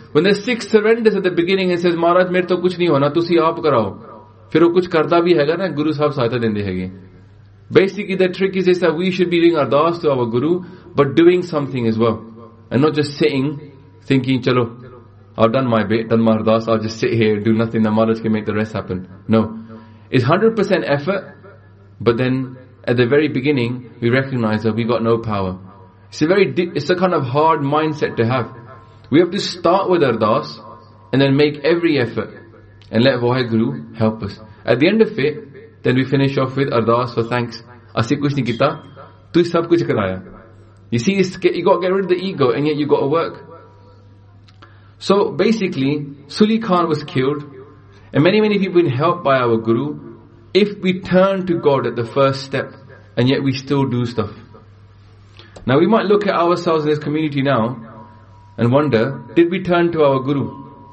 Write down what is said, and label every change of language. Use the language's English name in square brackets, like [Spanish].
[English] When the Sikh surrenders at the beginning and says, [Punjabi] ਮਹਾਰਾਜ, ਮੇਰੇ ਤੋ ਕੁਝ ਨਹੀ ਹੋਣਾ, ਤੁਸੀ ਆਪ ਕਰਾਓ. ਫਿਰ ਉਹ ਕੁਝ ਕਰਦਾ ਭੀ ਹੈ ਗਾ ਨਾ, ਗੁਰੂ ਸਾਹਿਬ ਸਹਾਇਤਾ ਦਿੰਦੇ ਹੈ ਗੇ. [English] Basically, the trick is that we should be doing ardas to our Guru, but doing something as well. And not just sitting, thinking, chalo, I've done my bit, done my ardas, I'll just sit here, do nothing, the Maharaj can make the rest happen. No. It's 100% effort, but then, at the very beginning, we recognize that we got no power. It's a kind of hard mindset to have. We have to start with ardas, and then make every effort, and let Waheguru help us. At the end of it, then we finish off with ardas for thanks. [Punjabi] ਅਸੀ ਕੁਝ ਨਹੀ ਕੀਤਾ, ਤੂ ਸਭ ਕੁਝ ਕਰਾਇਆ. [English] You see, you got to get rid of the ego and yet you got to work. So basically, Suli Khan was killed and many, many people been helped by our Guru. If we turn to God at the first step and yet we still do stuff. Now we might look at ourselves in this community now and wonder, did we turn to our Guru?